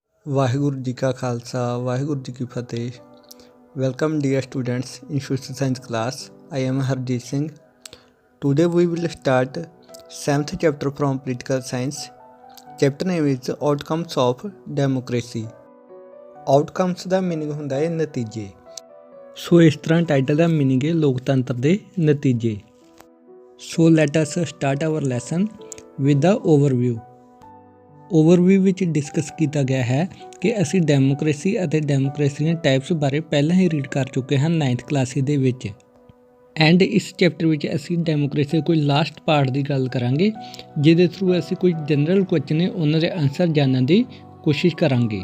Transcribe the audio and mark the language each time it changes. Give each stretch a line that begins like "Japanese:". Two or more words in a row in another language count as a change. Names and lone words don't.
Punjabi: ਵਾਹਿਗੁਰੂ ਜੀ ਕਾ ਖਾਲਸਾ ਵਾਹਿਗੁਰੂ ਜੀ ਕੀ ਫਤਿਹ।
English: Welcome dear students in social science class. I am Harjeet Singh. Today we will start 7th chapter from political science. Chapter name is outcomes of democracy.
Punjabi: Outcomes ਦਾ ਮੀਨਿੰਗ ਹੁੰਦਾ ਹੈ ਨਤੀਜੇ। ਸੋ ਇਸ ਤਰ੍ਹਾਂ ਟਾਈਟਲ ਦਾ ਮੀਨਿੰਗ ਹੈ ਲੋਕਤੰਤਰ ਦੇ ਨਤੀਜੇ।
English: So let us start our lesson with the overview.
Punjabi: ਓਵਰਵਿਊ ਵਿੱਚ ਡਿਸਕਸ ਕੀਤਾ ਗਿਆ ਹੈ ਕਿ ਅਸੀਂ ਡੈਮੋਕ੍ਰੇਸੀ ਅਤੇ ਡੈਮੋਕ੍ਰੇਸੀ ਦੇ ਟਾਈਪਸ ਬਾਰੇ ਪਹਿਲਾਂ ਹੀ ਰੀਡ ਕਰ ਚੁੱਕੇ ਹਾਂ 9th ਕਲਾਸ ਦੇ ਵਿੱਚ। ਐਂਡ ਇਸ ਚੈਪਟਰ ਵਿੱਚ ਅਸੀਂ ਡੈਮੋਕ੍ਰੇਸੀ ਦੇ ਕੋਈ
English: last part
Punjabi: ਦੀ ਗੱਲ ਕਰਾਂਗੇ, ਜਿਹਦੇ ਥਰੂ ਅਸੀਂ ਕੋਈ
English: general question
Punjabi: ਨੇ ਉਹਨਾਂ ਦੇ ਆਨਸਰ ਜਾਣਨ ਦੀ ਕੋਸ਼ਿਸ਼ ਕਰਾਂਗੇ।